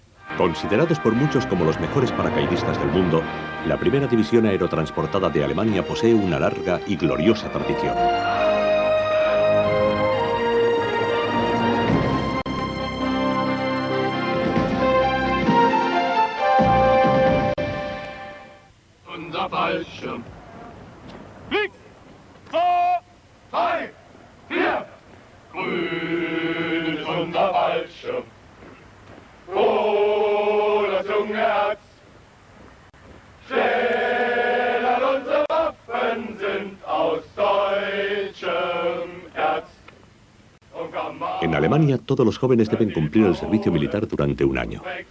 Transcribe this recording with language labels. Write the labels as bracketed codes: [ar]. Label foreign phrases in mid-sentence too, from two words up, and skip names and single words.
[es] Considerados por muchos como los mejores paracaidistas del mundo, la primera división aerotransportada de Alemania posee una larga y gloriosa tradición. [de] Unser Fallschirm. Links, 2, 3, 4. Grün ist unser Fallschirm. Oh, das junge Herz. Schnell, unsere Waffen sind aus deutschem Erz. [es] En Alemania, todos los jóvenes deben cumplir el servicio militar durante un año.